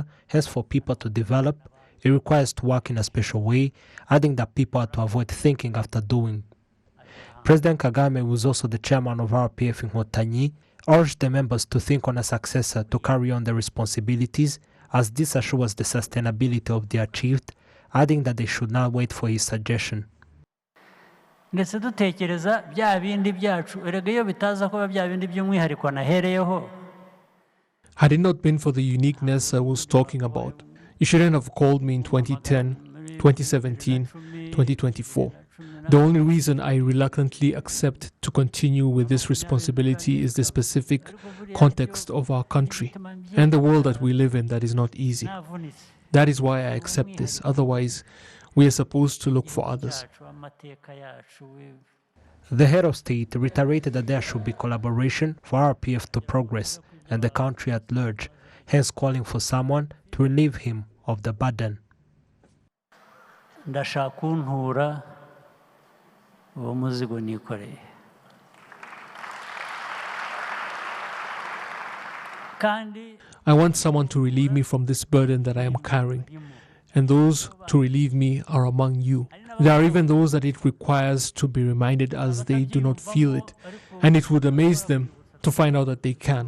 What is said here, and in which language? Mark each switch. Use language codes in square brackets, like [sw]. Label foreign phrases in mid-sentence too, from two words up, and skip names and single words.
[en] Hence, for people to develop, it requires to work in a special way, adding that people are to avoid thinking after doing. President Kagame, who is also the chairman of RPF Inkotanyi, urged the members to think on a successor to carry on their responsibilities, as this assures the sustainability of the achieved, adding that they should not wait for his suggestion. [rw] Ndetse dutekereza bya bindi byacu erega iyo bitaza kuba bya bindi by'umwihariko nahereyeho. [en] Had it not been for the uniqueness I was talking about, you shouldn't have called me in 2010, 2017, 2024. The only reason I reluctantly accept to continue with this responsibility is the specific context of our country and the world that we live in that is not easy. That is why I accept this. Otherwise, we are supposed to look for others. The head of state reiterated that there should be collaboration for RPF to progress and the country at large, hence calling for someone to relieve him of the burden. [rw] Ndashaka kuntura uwo muzigo nikoreye. [en] I want someone to relieve me from this burden that I am carrying, and those to relieve me are among you. There are even those that it requires to be reminded as they do not feel it, and it would amaze them to find out that they can.